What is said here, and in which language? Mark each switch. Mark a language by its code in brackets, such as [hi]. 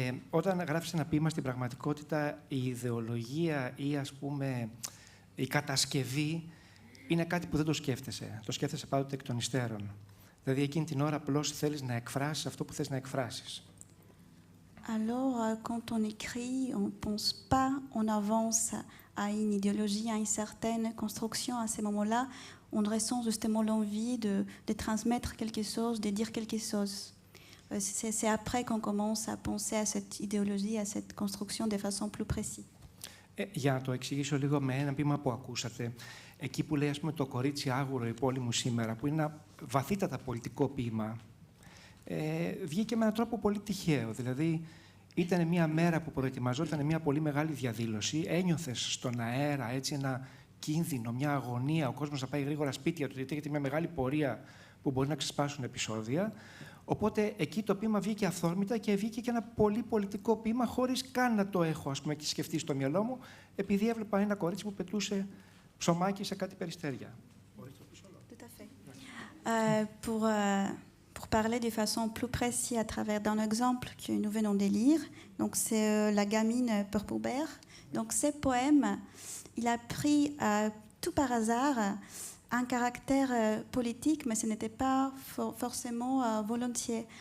[el] Όταν γράφεις ένα ποίημα στην πραγματικότητα, η ιδεολογία ή ας πούμε η κατασκευή είναι κάτι που δεν το σκέφτεσαι. Το σκέφτεσαι πάντοτε εκ των υστέρων. Δηλαδή εκείνη την ώρα απλώς θέλεις να εκφράσεις αυτό που θες να εκφράσεις. [fr] Alors, quand on écrit, on ne pense pas en avance à une idéologie, à une certaine construction. À ces moments-là, on ressent justement l'envie de transmettre quelque chose, de dire quelque chose. C'est après qu'on commence à penser à cette idéologie, à cette construction de façon plus précise. [el] Για να το εξηγήσω λίγο με ένα ποίημα που ακούσατε, εκεί που λέει, ας πούμε, το κορίτσι άγουρο η πόλη μου σήμερα, που είναι ένα βαθύτατα πολιτικό ποίημα, βγήκε με έναν τρόπο πολύ τυχαίο. Δηλαδή, ήταν μια μέρα που προετοιμαζόταν μια πολύ μεγάλη διαδήλωση, ένιωθες στον αέρα έτσι ένα κίνδυνο, μια αγωνία, ο κόσμος να πάει γρήγορα σπίτια του, γιατί έχετε μια μεγάλη πορεία που μπορεί να ξεσπάσουν επεισόδια. Οπότε εκεί το ποίημα βγήκε αυθόρμητα και βγήκε και ένα πολύ πολιτικό ποίημα, χωρίς καν να το έχω, ας πούμε, σκεφτεί στο μυαλό μου, επειδή έβλεπα ένα κορίτσι που πετούσε ψωμάκι σε κάτι περιστέρια. [fr] Tout à fait. Pour parler de façon plus précise à travers d'un exemple que nous venons de lire, donc c'est La gamine Purpurbère. Donc ce poème, il a pris tout par hasard un caractère politique, mais ce n'était pas forcément volontiers.